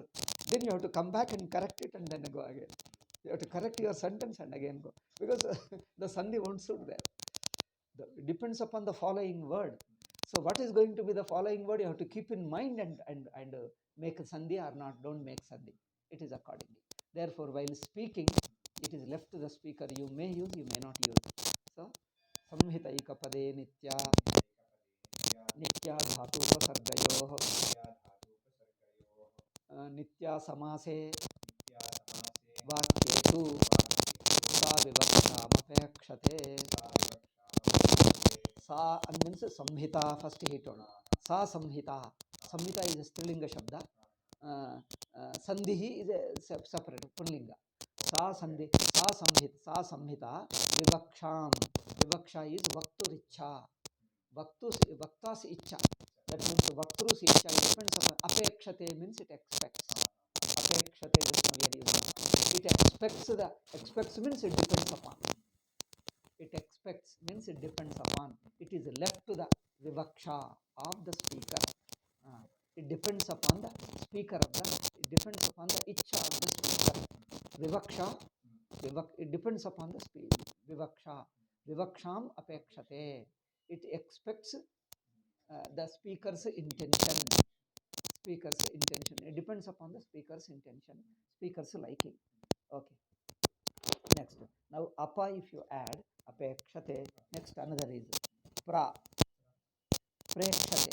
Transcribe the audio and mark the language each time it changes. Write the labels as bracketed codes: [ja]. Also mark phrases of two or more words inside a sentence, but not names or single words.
[en] Then you have to come back and correct it and then go again. You have to correct your sentence and again go, because the Sandhi won't suit there. It depends upon the following word. So what is going to be the following word, you have to keep in mind and make a Sandhi or not. Don't make Sandhi. It is accordingly. Therefore, while speaking, it is left to the speaker. You may use, you may not use. So, [sa] संहिता एकपदे नित्या. नित्या धातु उपसर्गयोः. नित्या समासे नित्या समासे वाक्येतु सा विवक्षाम् [en] Sa means samhita, first he told. [sa] सा संहिता. [en] Samhita is a [sa] स्त्रीलिङ्ग शब्द. [en] Sandhihi is a separate Pullinga. [sa] सा सन्धि, सा संहिता, विवक्षाम्. Vivaksha is vakturicha. वक्तुः इच्छा. [en] That means vaktru's icha. It depends upon. Apekshate means it expects. Apekshate just now we are using. It expects means it depends upon. It expects means it depends upon. It is left to the vivaksha of the speaker. It depends upon the speaker of the. It depends upon the icha of the speaker. Vivaksha. It depends upon the vivaksha. [sa] विवक्षाम् अपेक्षते. [en] It expects the speaker's intention. Speaker's intention. It depends upon the speaker's intention. Speaker's liking. Okay. Next. Now apa if you add apekshate. Next another is pra. Prekshate.